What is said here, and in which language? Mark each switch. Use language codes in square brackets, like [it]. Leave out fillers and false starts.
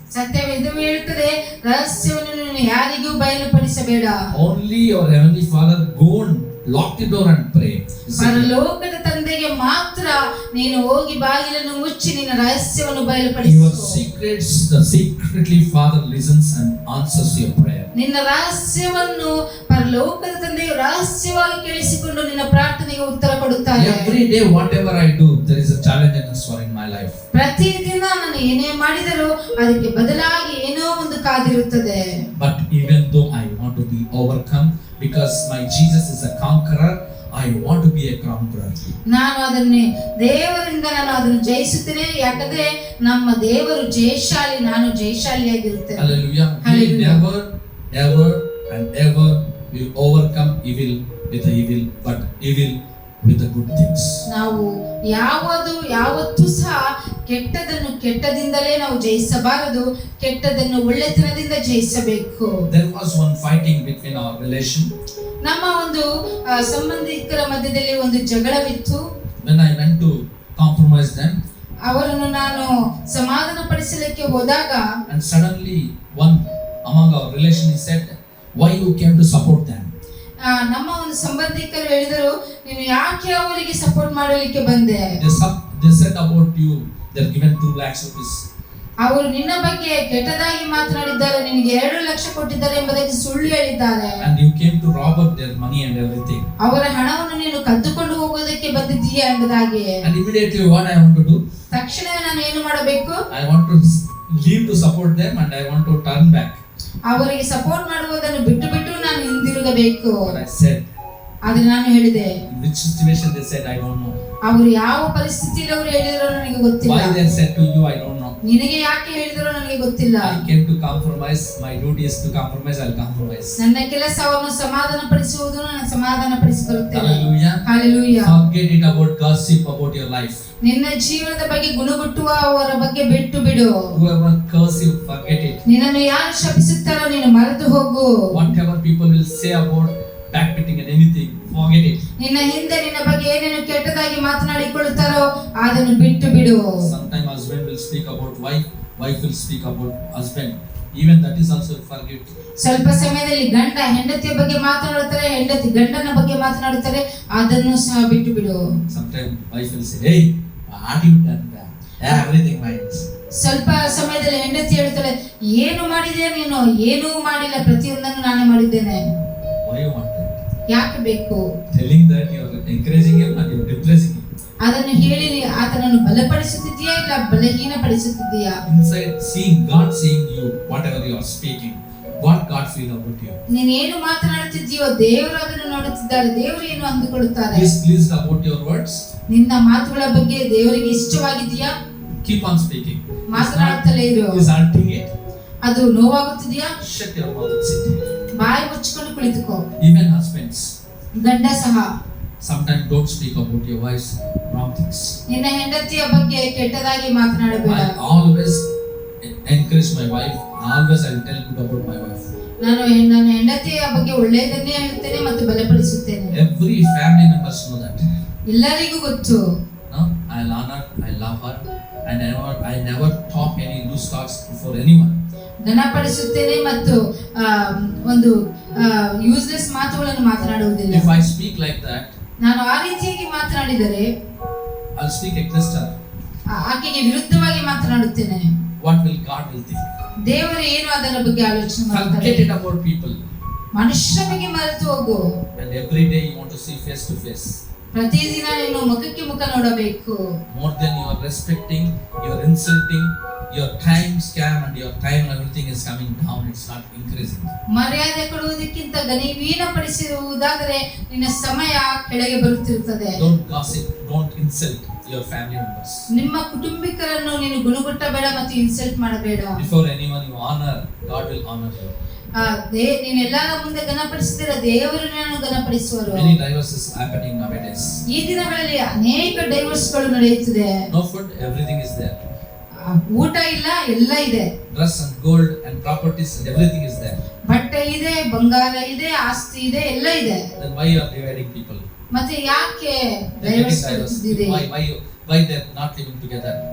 [kn] ಸತ್ಯವೇದ ಹೇಳುತ್ತದೆ, ರಹಸ್ಯವನ್ನು ನೀನು ಯಾರಿಗೂ ಬಯಲುಪಡಿಸಬೇಡ. [en] Only your heavenly Father, go and lock the door and pray. [kn] ಪರಲೋಕದ ತಂದೆಗೆ ಮಾತ್ರ ನೀನು ಹೋಗಿ ಬಾಗಿಲನ್ನು ಮುಚ್ಚಿ ನಿನ್ನ ರಹಸ್ಯವನ್ನು [en] Your [kn] ಬಯಲುಪಡಿಸು. [en] secrets, the secretly Father listens and answers your prayer. [kn] ನಿನ್ನ ರಹಸ್ಯವನ್ನು ಪರಲೋಕದ ತಂದೆಯು ರಹಸ್ಯವಾಗಿ ಕೇಳಿಸಿಕೊಂಡು ನಿನ್ನ ಪ್ರಾರ್ಥನೆಗೆ ಉತ್ತರ ಕೊಡುತ್ತಾರೆ. [en] Every day, whatever I do, there is a challenge and a story in my life. [kn] ಪ್ರತಿದಿನ ನಾನು ಏನೇ ಮಾಡಿದರೂ ಅದಕ್ಕೆ ಬದಲಾಗಿ ಏನೋ ಒಂದು ಕಾದಿರುತ್ತದೆ. [en] But even though I want to be overcome, because my Jesus is a conqueror, I want to be a conqueror. [kn] ನಾನು ಅದನ್ನೇ ದೇವರಿಂದ ನಾನು ಅದನ್ನು ಜಯಿಸುತ್ತೇನೆ, ಯಾಕಂದ್ರೆ ನಮ್ಮ ದೇವರು ಜಯಶಾಲಿ, ನಾನು ಜಯಶಾಲಿಯಾಗಿರುತ್ತೇನೆ. [en] Hallelujah. We Hallelujah. never, ever and ever will overcome evil with the evil, but evil with the good things. [kn] ನಾವು ಯಾವತ್ತೂ ಸಹ ಕೆಟ್ಟದನ್ನು ಕೆಟ್ಟದಿಂದಲೇ ನಾವು ಜಯಿಸಬಾರದು, ಕೆಟ್ಟದನ್ನು ಒಳ್ಳೆತನದಿಂದ ಜಯಿಸಬೇಕು. [en] There was one fighting between our relation. [kn] ನಮ್ಮ ಒಂದು ಸಂಬಂಧಿಕರ ಮಧ್ಯದಲ್ಲಿ ಒಂದು ಜಗಳವಿತ್ತು. [en] When I went to compromise them, [kn] ಅವರನ್ನು ನಾನು ಸಮಾಧಾನ ಪಡಿಸಲಿಕ್ಕೆ ಹೋದಾಗ, [en] and suddenly one among our relation he said, why you came to support them? [kn] ನಮ್ಮ ಒಂದು ಸಂಬಂಧಿಕರು ಹೇಳಿದರು, ನೀನು ಯಾಕೆ ಅವರಿಗೆ ಸಪೋರ್ಟ್ ಮಾಡಲಿಕ್ಕೆ ಬಂದೆ? [en] They said about you, they are given 2 lakhs rupees. [kn] ಅವರು ನಿನ್ನ ಬಗ್ಗೆ ಕೆಟ್ಟದಾಗಿ ಮಾತನಾಡಿದ್ದಾರೆ, ನಿನಗೆ 2 ಲಕ್ಷ ಕೊಟ್ಟಿದ್ದಾರೆ ಎಂಬುದಾಗಿ ಸುಳ್ಳು ಹೇಳಿದ್ದಾರೆ. [en] And you came to rob their money and everything. [kn] ಅವರ ಹಣವನ್ನು ನೀನು ಕದ್ದುಕೊಂಡು ಹೋಗೋದಕ್ಕೆ ಬಂದಿದ್ದೀಯಾ ಎಂಬುದಾಗಿ. [en] And immediately what I want to do? [kn] ತಕ್ಷಣವೇ ನಾನು ಏನು ಮಾಡಬೇಕು? [en] I want to leave to support them and I want to turn back. [kn] ಅವರಿಗೆ ಸಪೋರ್ಟ್ ಮಾಡುವುದನ್ನು ಬಿಟ್ಟು ನಾನು ಹಿಂದಿರುಗಬೇಕು. [en] But I said, [kn] ಆದ್ರೆ ನಾನು ಹೇಳಿದೆ. [en] in which situation they said, I don't know. [kn] ಅವರು ಯಾವ ಪರಿಸ್ಥಿತಿಯಲ್ಲಿ ಅವರು ಹೇಳಿದ್ರು ನನಗೆ ಗೊತ್ತಿಲ್ಲ. [en] Why they said to you, I don't know. [kn] ನಿನಗೆ ಯಾಕೆ ಹೇಳಿದ್ರು ನನಗೆ ಗೊತ್ತಿಲ್ಲ. [en] I came to compromise. My duty is to compromise. I'll compromise. [kn] ನನ್ನ ಕೆಲಸವನ್ನು ಸಮಾಧಾನ ಪಡಿಸುವುದು, ನಾನು ಸಮಾಧಾನ ಪಡಿಸಿಕೊಳ್ಳುತ್ತೇನೆ. [en] Hallelujah. Hallelujah. Forget it about gossip about your life. [kn] ನಿನ್ನ ಜೀವನದ ಬಗ್ಗೆ ಗುಣಗುಟ್ಟುವ ಅವರ ಬಗ್ಗೆ ಬಿಟ್ಟು ಬಿಡು. [en] Whoever curse you, forget it. [kn] ನಿನ್ನನ್ನು ಯಾರು ಶಪಿಸುತ್ತಾರೋ ನೀನು ಮರೆತು ಹೋಗು. [en] Whatever people will say about backbiting and anything, forget it. [kn] ನಿನ್ನ ಹಿಂದೆ ನಿನ್ನ ಬಗ್ಗೆ ಏನೇನು ಕೆಟ್ಟದಾಗಿ ಮಾತನಾಡಿಕೊಳ್ಳುತ್ತಾರೋ ಅದನ್ನು ಬಿಟ್ಟು ಬಿಡು. [en] Sometimes husband will speak about wife, wife will speak about husband. Even that is also forget. [kn] ಸ್ವಲ್ಪ ಸಮಯದಲ್ಲಿ ಗಂಡ ಹೆಂಡತಿಯ ಬಗ್ಗೆ ಮಾತನಾಡುತ್ತಾರೆ, ಹೆಂಡತಿ ಗಂಡನ ಬಗ್ಗೆ ಮಾತನಾಡುತ್ತಾರೆ, ಅದನ್ನು ಸಹ ಬಿಟ್ಟು ಬಿಡು. [en] Sometimes wife will say, hey, what you done? Everything mine. [kn] ಸ್ವಲ್ಪ ಸಮಯದಲ್ಲಿ ಹೆಂಡತಿ ಹೇಳ್ತಾಳೆ, ಏನು ಮಾಡಿದೆ ನೀನು? ಏನೂ ಮಾಡಿಲ್ಲ, ಪ್ರತಿಯೊಂದನ್ನು ನಾನೇ ಮಾಡಿದ್ದೇನೆ. [en] Why you want that? [kn] ಯಾಕೆ ಬೇಕು? [en] Telling that you are encouraging him and you are depressing him. [kn] ಅದನ್ನು ಹೇಳಿ ಆತನನ್ನು ಬಲಪಡಿಸುತ್ತಿದ್ದೀಯಾ ಇಲ್ಲ ಬಲಹೀನಪಡಿಸುತ್ತಿದ್ದೀಯಾ? [en] Inside, God seeing you, whatever you are speaking, what God feel about you. [kn] ನೀನು ಏನು ಮಾತನಾಡುತ್ತಿದ್ದೀಯೋ ದೇವರು ಅದನ್ನು ನೋಡುತ್ತಿದ್ದಾರೆ, ದೇವರು ಏನು ಅಂದುಕೊಳ್ಳುತ್ತಾರೆ. [en] Is pleased about your words? [kn] ನಿನ್ನ ಮಾತುಗಳ ಬಗ್ಗೆ ದೇವರಿಗೆ ಇಷ್ಟವಾಗಿದೆಯಾ? [en] Keep on speaking. [kn] ಮಾತನಾಡುತ್ತಲೇ ಇರು. [en] Is hurting it? [kn] ಅದು ನೋವಾಗುತ್ತಿದೆಯಾ? [en] Shut your mouth and sit. [kn] ಬಾಯಿ ಮುಚ್ಚಿಕೊಂಡು ಕುಳಿತುಕೋ. [en] Even husbands, [kn] ಗಂಡ ಸಹ [en] sometimes don't speak about your wife's wrong things. [kn] ನಿನ್ನ ಹೆಂಡತಿಯ ಬಗ್ಗೆ ಕೆಟ್ಟದಾಗಿ ಮಾತನಾಡಬೇಡ. [en] I always encourage my wife. Always I will tell good about my wife. [kn] ನಾನು ನನ್ನ ಹೆಂಡತಿಯ ಬಗ್ಗೆ ಒಳ್ಳೆಯದನ್ನೇ ಹೇಳ್ತೇನೆ ಮತ್ತು ಬಲಪಡಿಸುತ್ತೇನೆ. [en] Every family members know that. [kn] ಎಲ್ಲರಿಗೂ ಗೊತ್ತು. [en] No, I honor, I love her, and I never talk any loose talks before anyone. [kn] ಘನಪಡಿಸುತ್ತೇನೆ ಮತ್ತು ಒಂದು ಯೂಸ್ಲೆಸ್ ಮಾತುಗಳನ್ನು ಮಾತನಾಡುವುದಿಲ್ಲ. [en] If I speak like that, [kn] ನಾನು ಆ ರೀತಿಯಾಗಿ ಮಾತನಾಡಿದರೆ [en] I'll speak against her. [kn] ಆಕೆಗೆ ವಿರುದ್ಧವಾಗಿ ಮಾತನಾಡುತ್ತೇನೆ. [en] What will God will think? [kn] ದೇವರು ಏನು ಅದರ ಬಗ್ಗೆ ಆಲೋಚನೆ ಮಾಡ್ತಾರೆ? [en] Forget it about people. [kn] ಮನುಷ್ಯರ ಬಗ್ಗೆ ಮರೆತು ಹೋಗು. [en] And every day you want to see face to face. [kn] ಪ್ರತಿದಿನ ನೀನು ಮುಖಕ್ಕೆ ಮುಖ ನೋಡಬೇಕು. [en] More than you are respecting, you are insulting, your time scam and your time and everything is coming down. It's not increasing. [kn] ಮರ್ಯಾದೆ ಕೊಡುವುದಕ್ಕಿಂತ ಘನವೀನಪಡಿಸುವುದಾದರೆ ನಿನ್ನ ಸಮಯ ಕೆಳಗೆ ಬರುತ್ತಿರುತ್ತದೆ. [en] Don't gossip, don't insult. your family members. [kn] ನಿಮ್ಮ ಕುಟುಂಬಿಕರನ್ನು ನೀನು ಗುಣಗುಟ್ಟಬೇಡ ಮತ್ತು ಇನ್ಸಲ್ಟ್ ಮಾಡಬೇಡ. [en] Before anyone you honor, God will honor you. [kn] ನೀನು ಎಲ್ಲರ ಮುಂದೆ ಘನಪಡಿಸಿದರೆ ದೇವರು ನಿನ್ನನ್ನು ಘನಪಡಿಸುವರು. [en] Many divorces happening nowadays. [kn] ಈ ದಿನಗಳಲ್ಲಿ ಅನೇಕ ಡೈವರ್ಸ್ಗಳು ನಡೆಯುತ್ತಿದೆ. [en] No food, everything is there. [kn] ಊಟ ಇಲ್ಲ, ಎಲ್ಲ ಇದೆ. [en] Dress and gold and properties and everything is there. [kn] ಬಟ್ಟೆ ಇದೆ, ಬಂಗಾರ ಇದೆ, ಆಸ್ತಿ ಇದೆ, ಎಲ್ಲ ಇದೆ. [en] Then why you are dividing people? [kn] ಮತ್ತೆ ಯಾಕೆ ಡೈವರ್ಸ್ ಇದೆ? [en] Why they are not living together?